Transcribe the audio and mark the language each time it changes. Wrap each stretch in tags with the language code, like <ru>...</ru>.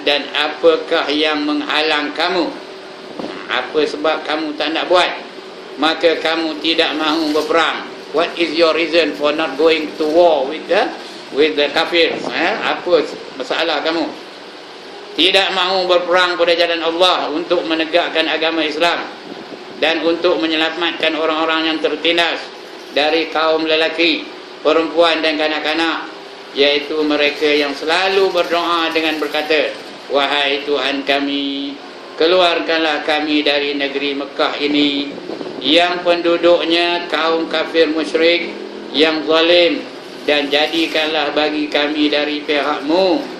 <ms>Dan apakah yang menghalang kamu? Apa sebab kamu tak nak buat? Maka kamu tidak mahu berperang.</ms> <en>What is your reason for not going to war with the kafir?</en> <ms>Apa masalah kamu? Tidak mahu berperang pada jalan Allah untuk menegakkan agama Islam dan untuk menyelamatkan orang-orang yang tertindas dari kaum lelaki, perempuan dan kanak-kanak, yaitu mereka yang selalu berdoa dengan berkata, wahai Tuhan kami, keluarkanlah kami dari negeri Mekah ini yang penduduknya kaum kafir musyrik yang zalim, dan jadikanlah bagi kami dari pihakmu</ms>